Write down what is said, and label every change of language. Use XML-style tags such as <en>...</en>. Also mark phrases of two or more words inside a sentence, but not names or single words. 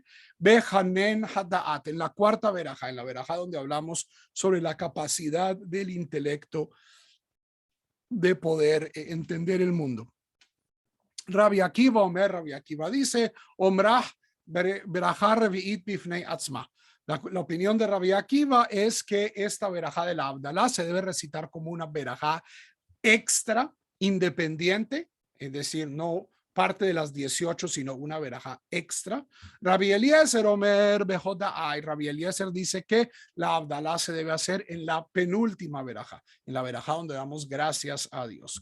<he>בחונן הדעת,</he> <es>en la cuarta verajá, en la verajá donde hablamos sobre la capacidad del intelecto de poder entender el mundo.</es> <he>Rabbi Akiva dice, אומרה ברכה רביעית בפני עצמה.</he> <es>La opinión de Rabbi Akiva es que esta verajá de la Abdalá se debe recitar como una verajá extra, independiente, es decir, no parte de las 18, sino una verajá extra. Rabbi Eliezer</es> <he>אומר בהודאה,</he> <es>Rabbi Eliezer dice que la Abdalá se debe hacer en la penúltima verajá, en la verajá donde damos gracias a Dios.</es>